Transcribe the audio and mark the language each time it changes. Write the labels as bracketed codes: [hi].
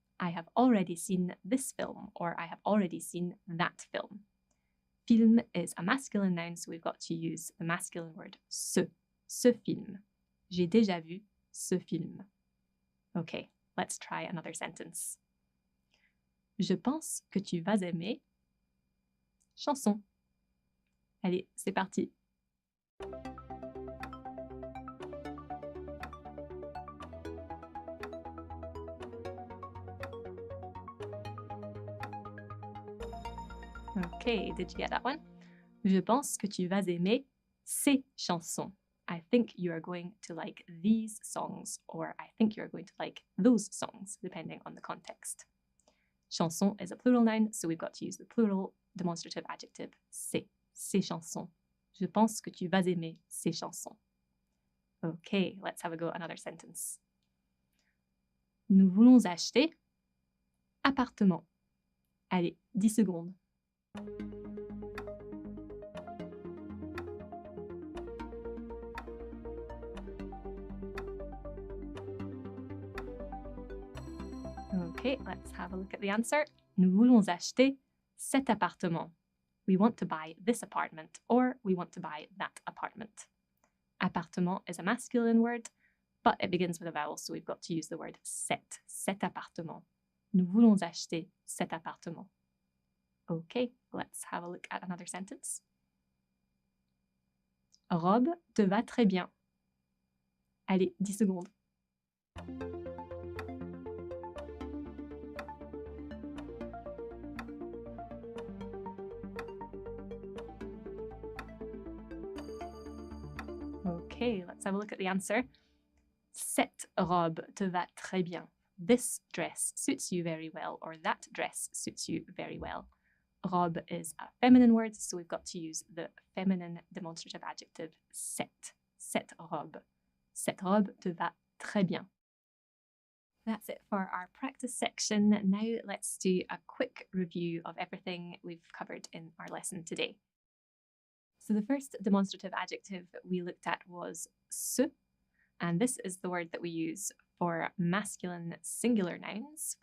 [en] I have already seen this film, or I have already seen that film. Film is a masculine noun, so we've got to use the masculine word ce film. [fr] J'ai déjà vu ce film. [en] Okay, let's try another sentence. [fr] Je pense que tu vas aimer chanson. Allez, c'est parti. [en] Okay, did you get that one? [fr] Je pense que tu vas aimer ces chansons. [en] I think you are going to like these songs, or I think you're going to like those songs, depending on the context. Chanson is a plural noun, so we've got to use the plural demonstrative adjective ces chansons. [fr] Je pense que tu vas aimer ces chansons. [en] Okay, let's have a go at another sentence. [fr] Nous voulons acheter appartement. Allez, 10 secondes. [en] Okay, let's have a look at the answer. [fr] Nous voulons acheter cet appartement. [en] We want to buy this apartment, or we want to buy that apartment. Appartement is a masculine word, but it begins with a vowel, so we've got to use the word cet appartement. [fr] Nous voulons acheter cet appartement. [en] Okay, let's have a look at another sentence. [fr] Robe te va très bien. Allez, 10 secondes. [en] Okay, let's have a look at the answer. [fr] Cette robe te va très bien. [en] This dress suits you very well, or that dress suits you very well. Robe is a feminine word, so we've got to use the feminine demonstrative adjective cette. Cette robe. [fr] Cette robe te va très bien. [en] That's it for our practice section. Now let's do a quick review of everything we've covered in our lesson today. So the first demonstrative adjective we looked at was ce, and this is the word that we use for masculine singular nouns.